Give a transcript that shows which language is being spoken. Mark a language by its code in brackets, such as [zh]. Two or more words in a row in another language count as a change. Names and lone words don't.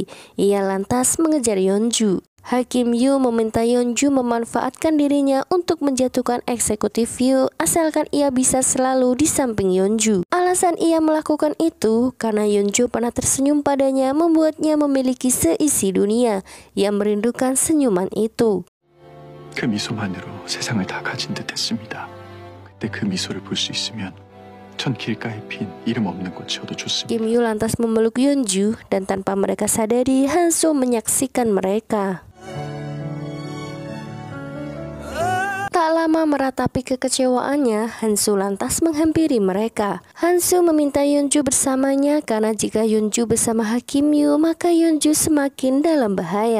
[id] Ia lantas mengejar Yeonju. Hakim Yu meminta Yeonju memanfaatkan dirinya untuk menjatuhkan Eksekutif Yu asalkan ia bisa selalu di samping Yeonju. Alasan ia melakukan itu karena Yeonju pernah tersenyum padanya, membuatnya memiliki seisi dunia. Ia merindukan senyuman itu. [ko] 그 미소만으로 세상을 다 가진 듯했습니다. 그때 그 미소를 볼 수 있으면 전 길가에 핀 이름 없는 꽃이어도 좋습니다. [id] Kim Yu lantas memeluk Yeonju dan tanpa mereka sadari, Hansu menyaksikan mereka. Tak lama meratapi kekecewaannya, Hansu lantas menghampiri mereka. Hansu meminta Yeonju bersamanya karena jika Yeonju bersama Hakim Yu, maka Yeonju semakin dalam bahaya.